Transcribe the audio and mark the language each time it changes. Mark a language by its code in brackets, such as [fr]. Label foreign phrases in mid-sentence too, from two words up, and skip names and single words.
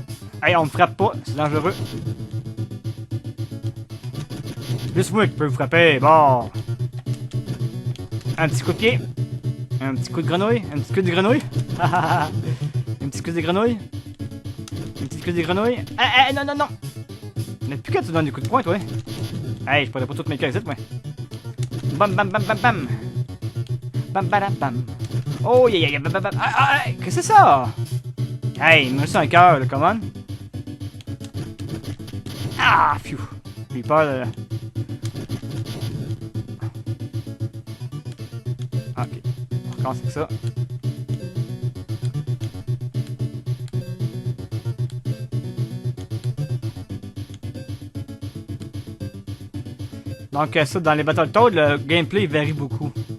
[fr] Hey, on me frappe pas, c'est dangereux. Juste moi qui peux vous frapper, bon. Un petit coup de pied. Un petit coup de grenouille. Un petit coup de grenouille. Un petit coup de grenouille. Un petit coup de grenouille. Eh, non, non, non. Mais plus que tu donnes des coups de poing, toi. Hey, je pourrais pas toutes mes casiers, moi. Bam, bam, bam, bam, bam. Bam, bam, bam. Oh, yeah, yeah, bam, bam, bam. Ah, qu'est-ce que c'est ça? Hey, il me reste un cœur, là, comment? Ah, phew. J'ai peur de... Ok, on recommence avec ça. Donc ça, dans les Battletoads, le gameplay varie beaucoup.